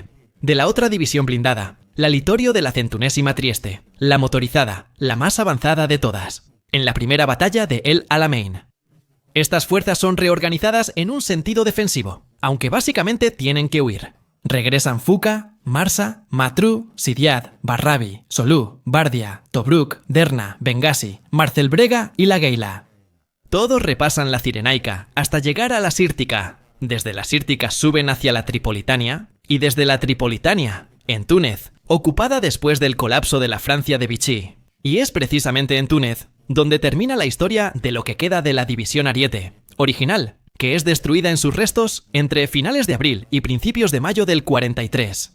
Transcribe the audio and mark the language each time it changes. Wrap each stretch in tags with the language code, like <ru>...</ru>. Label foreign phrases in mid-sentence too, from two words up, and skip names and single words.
<es>De la otra división blindada, la Littorio de la 101ª Trieste, la motorizada, la más avanzada de todas, en la primera batalla de El Alamein. Estas fuerzas son reorganizadas en un sentido defensivo, aunque básicamente tienen que huir. Regresan Fuka, Marsa, Matruh, Sidiad, Barrabi, Solú, Bardia, Tobruk, Derna, Bengasi, Marcelbrega y la Geila. Todos repasan la Cirenaica hasta llegar a la Sírtica. Desde la Sírtica suben hacia la Tripolitania y desde la Tripolitania, en Túnez, ocupada después del colapso de la Francia de Vichy. Y es precisamente en Túnez donde termina la historia de lo que queda de la división Ariete, original, que es destruida en sus restos entre finales de abril y principios de mayo del 43.</es>